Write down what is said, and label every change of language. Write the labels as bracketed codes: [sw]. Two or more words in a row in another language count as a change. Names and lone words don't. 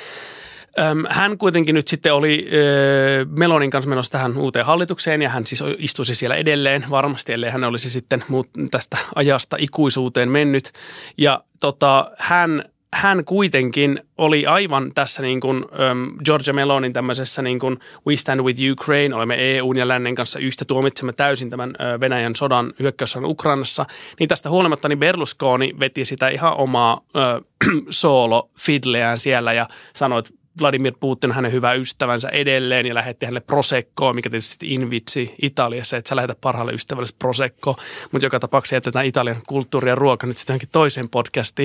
[fi] Hän kuitenkin nyt sitten oli Melonin kanssa menossa tähän uuteen hallitukseen ja hän siis istuisi siellä edelleen varmasti, ellei hän olisi sitten tästä ajasta ikuisuuteen mennyt. Ja hän kuitenkin oli aivan tässä niin kuin Giorgia Melonin tämmöisessä niin kuin [en] we stand with Ukraine, [fi] olemme EUn ja lännen kanssa yhtä, tuomitsemme täysin tämän Venäjän sodan hyökkäyssodan Ukrainassa, niin tästä huolimatta niin Berlusconi veti sitä ihan omaa soolo-fidleään siellä ja sanoi, että Vladimir Putin on hänen hyvä ystävänsä edelleen ja lähetti hänelle Proseccoa, mikä tietysti invitsi Italiassa, että sä lähetät parhaalle ystävälle Prosecco, mutta joka tapauksessa jätetään Italian kulttuuri ja ruoka nyt sitten toiseen podcastiin.